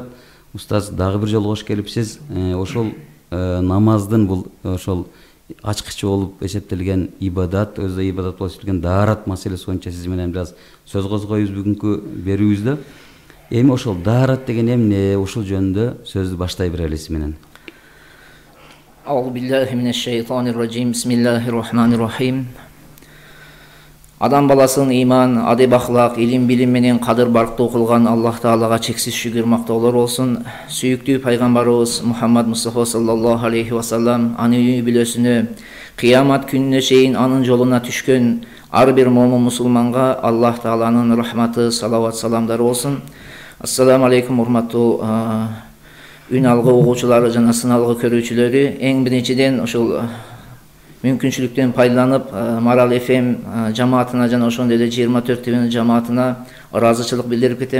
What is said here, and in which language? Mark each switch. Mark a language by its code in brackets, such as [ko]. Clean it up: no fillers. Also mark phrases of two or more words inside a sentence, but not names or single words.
[ky] Устаз, дагы бир жолу кош келипсиз. Ошол намаздын бул ошол ачкычы болуп эсептелген ибадат, өзү ибадат болуп эсептелген даарат маселеси боюнча сиз менен бир аз сөз козгойбуз бүгүнкү берүүбүздө. Эми ошол даарат деген эмне, ушул жөнүндө сөздү баштай берели сиз менен. [ar] أعوذ بالله من الشيطان الرجيم. بسم الله الرحمن الرحيم. [ky] Адам баласын иман, адеп ахлак, илим билим менен кадыр барктуу кылган Аллах Таалага чексиз шүгүр мактоолор болсун. Сүйүктүү пайгамбарыбыз Мухаммад Мустафа [ar] صلى الله عليه وسلم [ky] аны үй бүлөсүнө, кыямат күнүнө чейин анын жолуна түшкөн ар бир момун мусулманга Аллах Тааланын рахматы, салават, саламдары болсун. [ar] السلام عليكم [ky] урматтуу үн алгы угуучулары жана сыналгы көрүүчүлөрү. Эң биринчиден ушул мүмкүнчүлүктөн пайдаланып Марал ФМ жамаатына жана ошондой эле 24 ТВ жамаатына ыраазычылык билдирип кетем.